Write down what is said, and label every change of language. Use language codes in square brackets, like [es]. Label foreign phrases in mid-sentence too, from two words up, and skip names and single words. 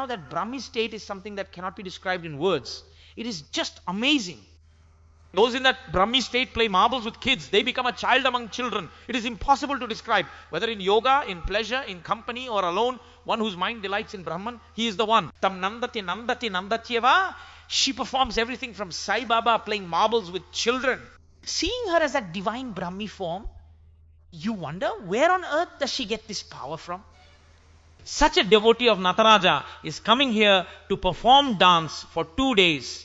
[en] That Brahmi state is something that cannot be described in words. It is just amazing. Those in that Brahmi state play marbles with kids. They become a child among children. It is impossible to describe. Whether in yoga, in pleasure, in company or alone, one whose mind delights in Brahman, he is the one. [sa] तं नन्दति नन्दति नन्दत्येव. [en] She performs everything from Sai Baba playing marbles with children. Seeing her as that divine Brahmi form, you wonder where on earth does she get this power from? Such a devotee of Nataraja is coming here to perform dance for 2 days.